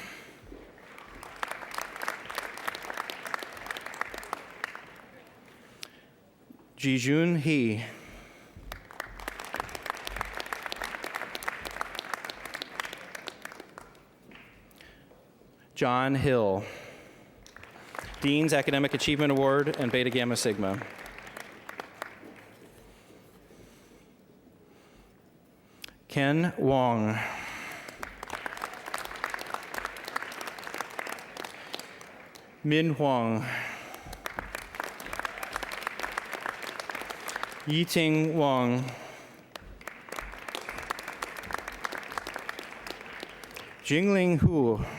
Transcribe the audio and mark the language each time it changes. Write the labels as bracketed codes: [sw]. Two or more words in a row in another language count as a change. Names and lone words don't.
[en] Jijun He. John Hill, Dean's Academic Achievement Award and Beta Gamma Sigma. Ken Wong, Min Huang, Yiting Wang, Jingling Hu,